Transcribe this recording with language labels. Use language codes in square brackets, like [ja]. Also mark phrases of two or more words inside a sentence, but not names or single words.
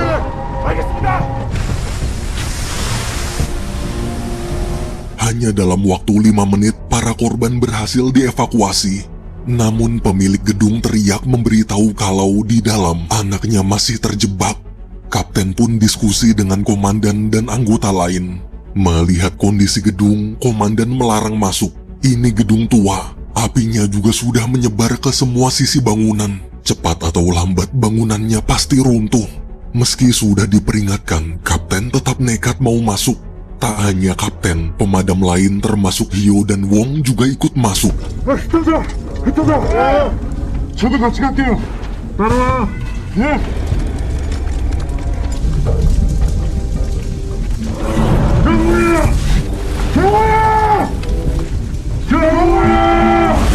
[ko] 알겠습니다! [id] Hanya dalam waktu 5 menit, para korban berhasil dievakuasi. Namun pemilik gedung teriak memberitahu kalau di dalam anaknya masih terjebak. Kapten pun diskusi dengan komandan dan anggota lain. Melihat kondisi gedung, komandan melarang masuk. Ini gedung tua, apinya juga sudah menyebar ke semua sisi bangunan. Cepat atau lambat bangunannya pasti runtuh. Meski sudah diperingatkan, kapten tetap nekat mau masuk. Tak hanya kapten, pemadam lain termasuk Hio dan Wong juga ikut masuk. [ko] 흩어져! 예! 저도 같이 갈게요. 따라와. 예! 경호야!